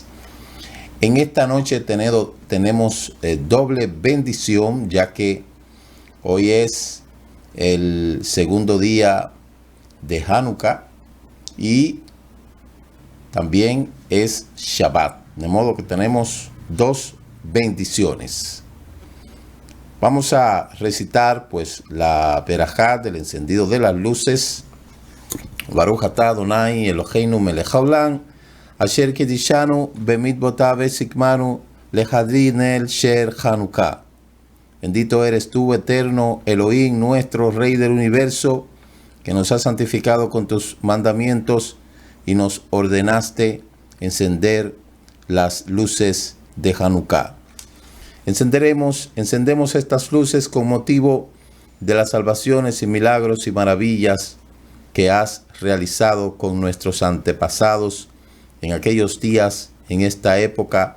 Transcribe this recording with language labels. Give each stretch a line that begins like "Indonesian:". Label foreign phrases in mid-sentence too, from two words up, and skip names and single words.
Spanish: En esta noche tenemos doble bendición, ya que hoy es el segundo día de Hanukkah y también es Shabbat, de modo que tenemos dos bendiciones. Vamos a recitar pues la verajá del encendido de las luces.
Hebrew: ברוך אתה אדוני אלוהינו מלך העולם אשר קדשנו במצוותיו וציוונו להדליק נר של חנוכה.
Spanish: Bendito eres tú, eterno Elohim, nuestro Rey del universo, que nos has santificado con tus mandamientos y nos ordenaste encender las luces de Hanukkah. Encendemos estas luces con motivo de las salvaciones y milagros y maravillas que has realizado con nuestros antepasados en aquellos días, en esta época.